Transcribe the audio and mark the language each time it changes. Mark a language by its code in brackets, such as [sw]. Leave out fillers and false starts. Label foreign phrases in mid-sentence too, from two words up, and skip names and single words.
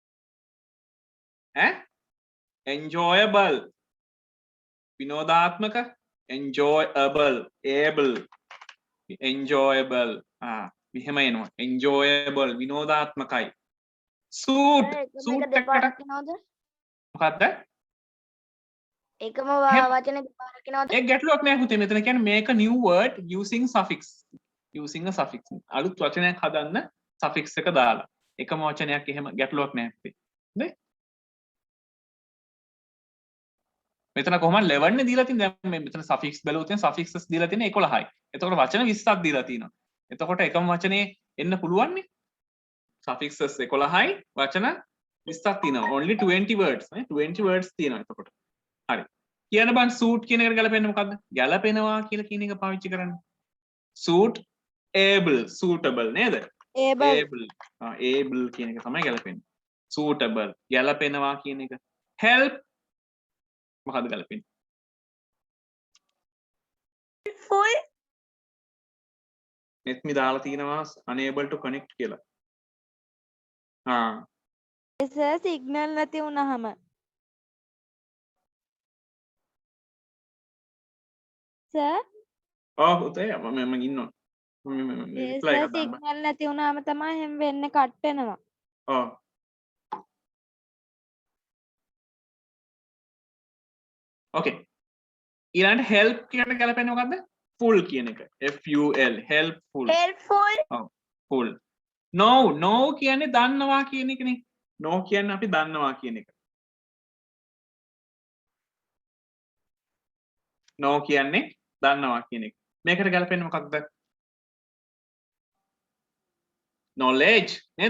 [si] enjoyable විනෝදාත්මක enjoyable මෙහෙම එනවා enjoyable විනෝදාත්මකයි suit එකට මොකක්ද? එකම වචන දෙපාරක් නේද? ඒක ගැටලුවක් නෑ පුතේ. මෙතන කියන්නේ [en] make a new word using a suffix [si] අලුත් වචනයක් හදන්න suffix එක දාලා එකම වචනයක් එහෙම ගැටලුවක් නෑ පුතේ. හරි? මෙතන කොහොමද 11 නේ දීලා තියෙන්නේ. දැන් මෙතන suffix බැලුවොත් suffixes දීලා තියෙන්නේ 11යි. එතකොට වචන 20ක් දීලා තියෙනවා. එතකොට එකම වචනේ එන්න පුළුවන් නේ. suffixes 11යි වචන 20ක් තියෙනවා. [en] only 20 words [si] නේ [en] 20 words [si] තියෙනවා එතකොට. හරි. කියන්න බං suit කියන එකට ගැලපෙන්නේ මොකද්ද? ගැලපෙනවා කියලා කියන එක පාවිච්චි කරන්න. [en] suit suitable නේද? [si] able කියන එක තමයි ගැලපෙන්නේ. suitable ගැලපෙනවා කියන එක. help මොකද්ද ගැලපෙන්නේ? full [en] net me [si] දාලා තියෙනවා [en] unable to connect [si] කියලා. සර් සිග්නල් නැති වුණාම සර් උතේ මම ඉන්නවා. reply එකක් දාන්න. සිග්නල් නැති වුණාම තමයි හැම වෙන්නේ කට් වෙනවා. okay ඊළඟට help කියන ගැලපෙන්නේ මොකද්ද? full කියන එක. [en] full helpful full no [si] කියන්නේ දන්නවා කියන එකනේ. no කියන්නේ අපි දන්නවා කියන එක. no කියන්නේ දන්නවා කියන එක. මේකට ගැලපෙන්නේ මොකක්ද? knowledge නේද?